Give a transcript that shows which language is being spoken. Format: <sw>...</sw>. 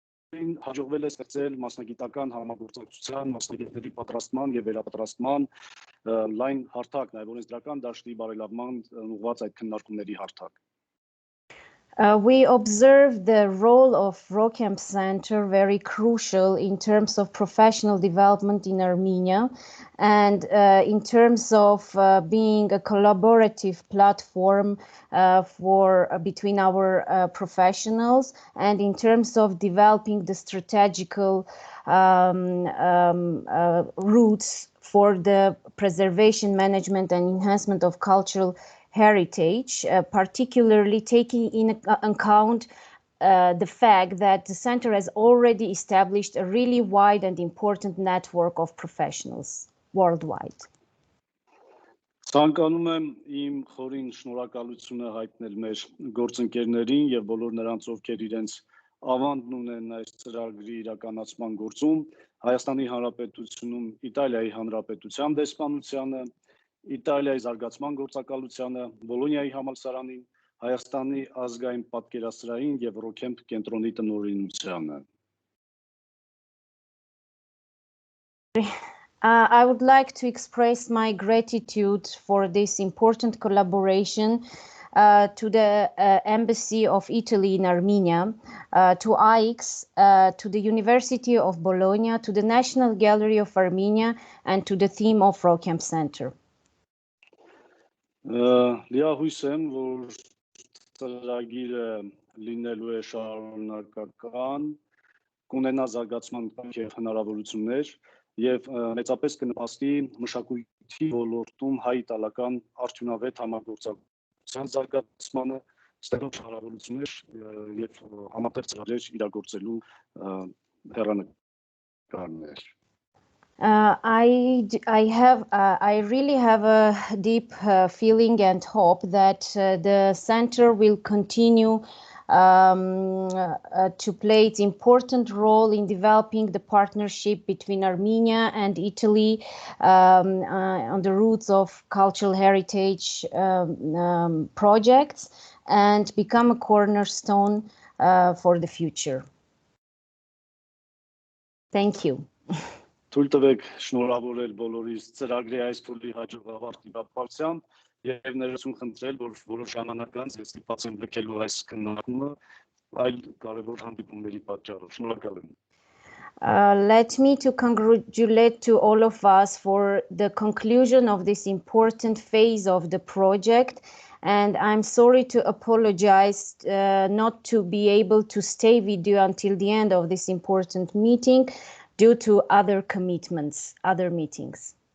<hy>հաջողվել է ստեղծել մասնագիտական համագործակցության, մասնագետների պատրաստման եւ վերապատրաստման լայն հարթակ, նաեւ օրենսդրական դաշտի բարելավման ուղղված այդ քննարկումների հարթակ։</hy> <en>We observe the role of ROCHEMP Center very crucial in terms of professional development in Armenia and in terms of being a collaborative platform between our professionals and in terms of developing the strategical routes for the preservation, management and enhancement of cultural heritage, particularly taking in account the fact that the center has already established a really wide and important network of professionals worldwide.</en> <hy>Ցանկանում եմ իմ խորին շնորհակալությունը հայտնել մեր գործընկերներին եւ բոլոր նրանց, ովքեր իրենց ավանդն ունեն այս ծրագրի իրականացման գործում, Հայաստանի Հանրապետությունում Իտալիայի Հանրապետության դեսպանությանը, Իտալիայի զարգացման գործակալությանը, Բոլոնիայի համալսարանին, Հայաստանի ազգային պատկերասրահին եւ ROCHEMP կենտրոնի տնօրինությանը։</hy> <en>I would like to express my gratitude for this important collaboration to the Embassy of Italy in Armenia, to AICS, to the University of Bologna, to the National Gallery of Armenia, and to the team of ROCHEMP Center.</en> <hy>Լիահույս եմ, որ ծրագիրը լինելու է շարունակական, կունենա զարգացման եւ հնարավորություններ եւ մեծապես կնպաստի մշակույթի ոլորտում հայ-իտալական արդյունավետ համագործակցության զարգացմանը, ստեղծելով հնարավորություններ եւ համատեղ ծրագրեր իրագործելու հեռանկարներ։</hy> <en>I really have a deep feeling and hope that the center will continue to play its important role in developing the partnership between Armenia and Italy on the roots of cultural heritage projects and become a cornerstone for the future. Thank you.</en> <hy>Թույլ տվեք շնորհավորել բոլորիս ծրագրի այս փուլի հաջող ավարտի կապակցությամբ եւ ներեցուն խնդրել, որ որոշ ժամանակ անց ես ստիպված եմ լքելու այս քննարկումը այլ կարևոր հանդիպումների պատճառով։ Շնորհակալ եմ։</hy> <en>Let me to congratulate to all of us for the conclusion of this important phase of the project, and I'm sorry to apologize not to be able to stay with you until the end of this important meeting due to other commitments, other meetings.</en>